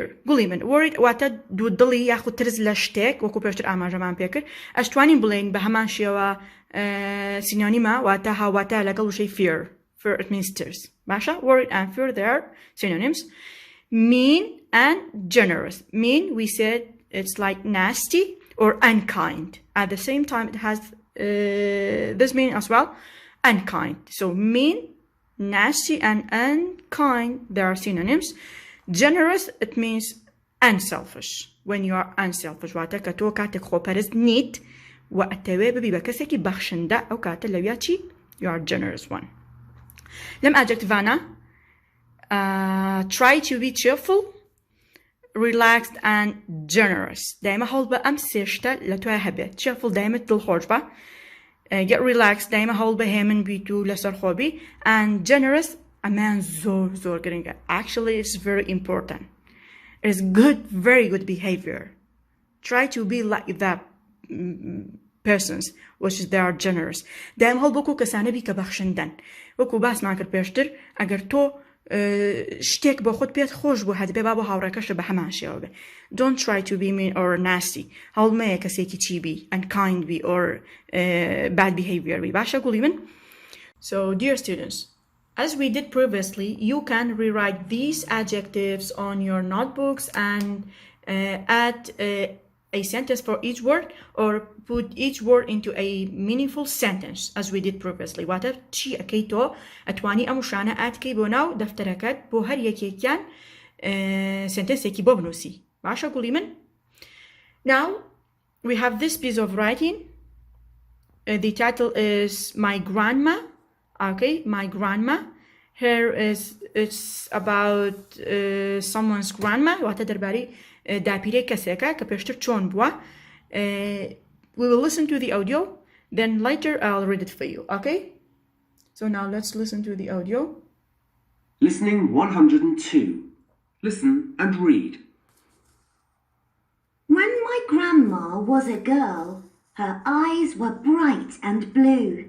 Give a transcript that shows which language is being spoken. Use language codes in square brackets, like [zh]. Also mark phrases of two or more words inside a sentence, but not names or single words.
[ckb] قولي من worried واتا دو دڵی یاخود ترس لە شتێک وەکو پێشتر ئاماژەمان پێکرد ئەشتوانین بڵێن بە هەمان شێوە سینۆنیمە واتە هاواتە لەگەڵ وشەی [en] fear it means tears [ckb] باشە [en] worried and fear they are synonyms. Mean and generous. Mean we said it's like nasty or unkind. At the same time it has this meaning as well, unkind. So mean, nasty and unkind, they are synonyms. Generous, it means unselfish. When you are unselfish [ckb] واتە کە تۆ کاتێک خۆپەرست نیت و ئەتەوێ ببی بە کەسێکی بەخشندە ئەو کاتە لەویا چی [en] you are generous one. [ckb] لەم ئادجەکتیڤانە [en] try to be cheerful, relaxed and generous. [ckb] دایمە هەوڵ بە ئەم سێ شتە لە توای هەبێت. cheerful دایمە دڵخۆش بە [en] get relaxed [ckb] دایمە هەوڵ بە هێمن بیت و لەسەر خۆبی [en] and generous [ckb] ئەمان زۆر گرنگە. [en] Actually it's very important. It's very good behavior. Try to be like that persons which is they are generous. [ckb] دایمە هەوڵ بۆ کەسانە بی کە بەخشندەن وەکو باسمان کرد پێشتر ئەگەر تۆ شتێک بۆ خۆت پێت خۆش بوو هەدبێ با بۆ هاوڕێکەشە بە هەمان شێوە بێ. [en] Don't try to be mean or nasty. [ckb] هەوڵمەیە کەسێکی چی بی unkind بی [en] or bad behavior [ckb] بی باشە گوڵی من. [en] So dear students, as we did previously, you can rewrite these adjectives on your notebooks and add a sentence for each word or put each word into a meaningful sentence as we did previously. [ckb] واتە چی ئەەکەی تۆ ئەتوانی ئەم وشانە ئاتکەی بۆ ناو دەفتەرەکەت بۆ هەر یەکێکیان سنتەنسێکی بۆ بنووسی باشە گوڵی من. [en] Now we have this piece of writing. The title is My Grandma. Okay, My Grandma. Here it's about someone's grandma. [ckb] واتە دەربارەی داپیرەی کەسێکە کە پێشتر چۆن بووە. [en] We will listen to the audio, then later I'll read it for you, okay? So now let's listen to the audio. Listening 102. Listen and read. When my grandma was a girl, her eyes were bright and blue.